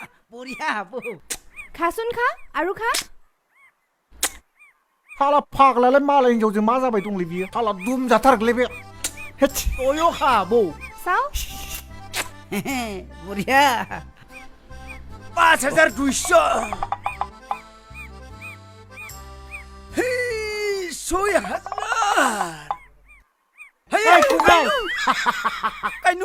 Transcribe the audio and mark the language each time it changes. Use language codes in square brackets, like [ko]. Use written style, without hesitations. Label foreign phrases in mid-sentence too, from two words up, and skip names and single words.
[as] বঢ়িয়া বৌ খাচোন খা আৰু খা [brx] हाला फाग्लालाय मालायनि हिनजावजों मा जाबाय दंलै बियो हाला दुम जाथारगोलै बे अय खा बौ [as] চাও বঢ়িয়া 5200 6000 এই কুকাল কাইনু